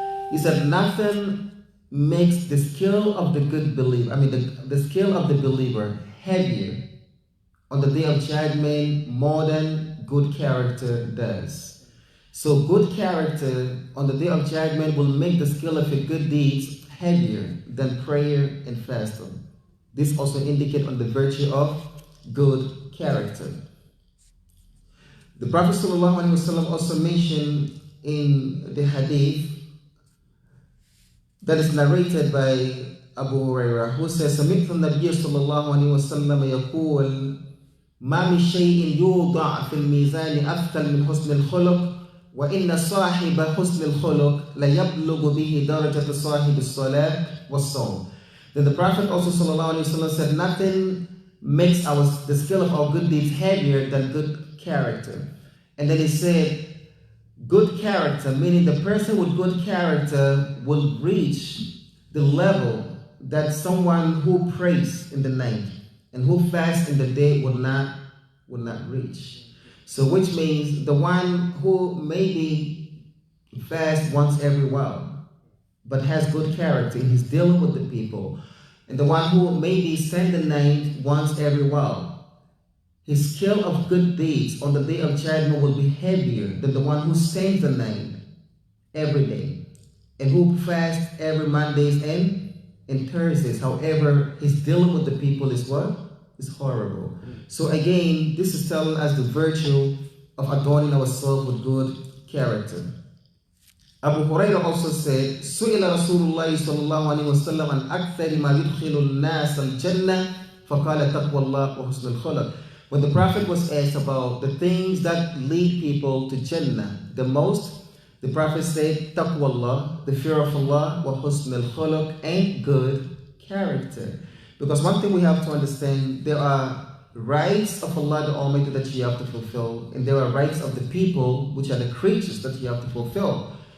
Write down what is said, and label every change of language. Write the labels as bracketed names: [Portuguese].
[English] He said nothing makes the scale of the good believer, the scale of the believer heavier on the day of judgment more than good character does. So good character on the day of judgment will make the scale of your good deeds heavier than prayer and fasting. This also indicates on the virtue of good character. The Prophet ﷺ also mentioned in the hadith that is narrated by Abu Hurairah, who says, [Arabic] سمعت النبي صلى الله عليه وسلم يقول ما من شيء يوضع في الميزان أثقل من حسن الخلق وإن صاحب حسن الخلق ليبلغ به درجة صاحب الصلاة والصوم. [English] Then the Prophet also ﷺ said, nothing makes the scale of our good deeds heavier than good character. And then he said, good character, meaning the person with good character will reach the level that someone who prays in the night and who fasts in the day would not reach. So which means the one who maybe fasts once every while but has good character and he's dealing with the people, and the one who maybe spend the night once every while, his scale of good deeds on the day of judgment will be heavier than the one who spends the night every day and who fasts every Mondays and Thursdays. However, his dealing with the people is what? Is horrible. So again, this is telling us the virtue of adorning ourselves with good character. Abu Hurairah also said, [Arabic] سئل رسول الله صلى الله عليه وسلم عن أكثر ما يدخل الناس الجنة فقال تقوى الله وحسن الخلق. [English] When the Prophet was asked about the things that lead people to Jannah the most, The Prophet said, Taqwallah, the fear of Allah, wa husn al-khuluq, and good character. Because one thing we have to understand, there are rights of Allah the Almighty that you have to fulfill, and there are rights of the people, which are the creatures, that you have to fulfill.